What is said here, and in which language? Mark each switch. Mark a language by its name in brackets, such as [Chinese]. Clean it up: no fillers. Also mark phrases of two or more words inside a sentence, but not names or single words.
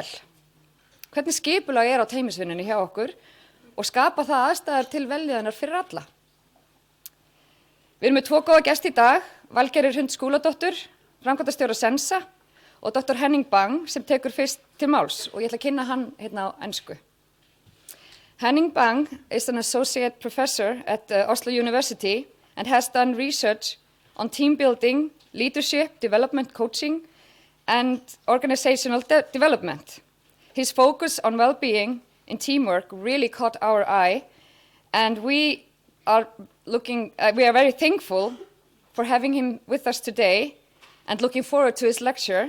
[Icelandic] Hvernig skipulag á teymisvinnunni hjá okkur og skapa það aðstæður til veljiðanar fyrir alla. Við erum með 2 góða gesti í dag, Valgerður Hrund Skúladóttur, framkvæmdastjóra Sensa og Dr. Henning Bang sem tekur fyrst til máls og ég ætla að kynna hann á ensku. [English] Henning Bang is an associate professor at Oslo University and has done research on team building, leadership, development coaching, and organizational development. His focus on well-being in teamwork really caught our eye, and we are very thankful for having him with us today and looking forward to his lecture.